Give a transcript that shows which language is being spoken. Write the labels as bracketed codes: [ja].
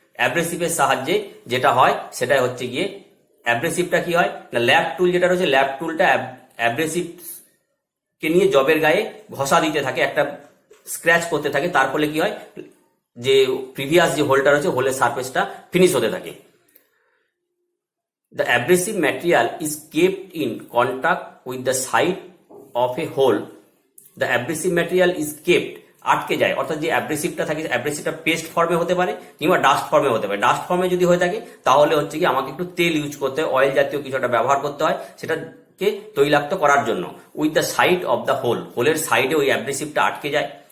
[bn] অ্যাব্রেসিভের সাহায্যে যেটা হয় সেটাই হচ্ছে গিয়ে অ্যাব্রেসিভটা কি হয় না, ল্যাপ টুল যেটা রয়েছে ল্যাপ টুলটা অ্যাব্রেসিভ কে নিয়ে জবের গায়ে ঘষা দিতে থাকে, একটা স্ক্র্যাচ করতে থাকে। তার ফলে কি হয়, যে প্রিভিয়াস যে হোলটা রয়েছে হোলের সারফেসটা ফিনিশ হতে থাকে। [en] The abrasive material is kept in contact with the side of a hole. [bn] The abrasive material is kept, আটকে যায়, অর্থাৎ যে অ্যাব্রেসিভটা থাকে অ্যাব্রেসিভটা পেস্ট ফর্মে হতে পারে কিংবা ডাস্ট ফর্মে হতে পারে। ডাস্ট ফর্মে যদি হয়ে থাকে তাহলে হচ্ছে কি আমাকে একটু তেল ইউজ করতে হয়, অয়েল জাতীয় কিছুটা ব্যবহার করতে হয় সেটাকে তৈলাক্ত করার জন্য। With the side of the whole, হোলের সাইডে ওই অ্যাব্রেসিভটা আটকে যায়।